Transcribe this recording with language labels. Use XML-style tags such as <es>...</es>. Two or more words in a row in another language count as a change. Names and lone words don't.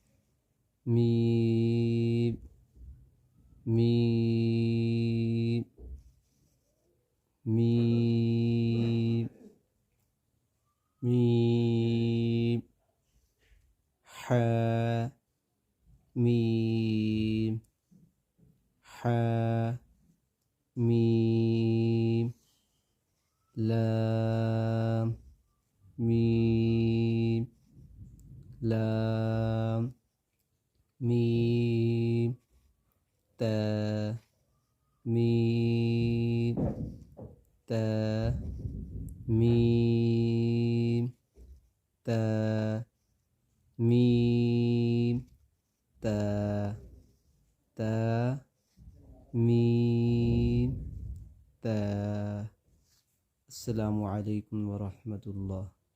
<ar>ميم ميم ميم ميم حا ميم حا ميم لام ميم لام ميم تا ميم تا ميم تا ميم تا تا ميم تا. السلام عليكم ورحمة الله.</ar>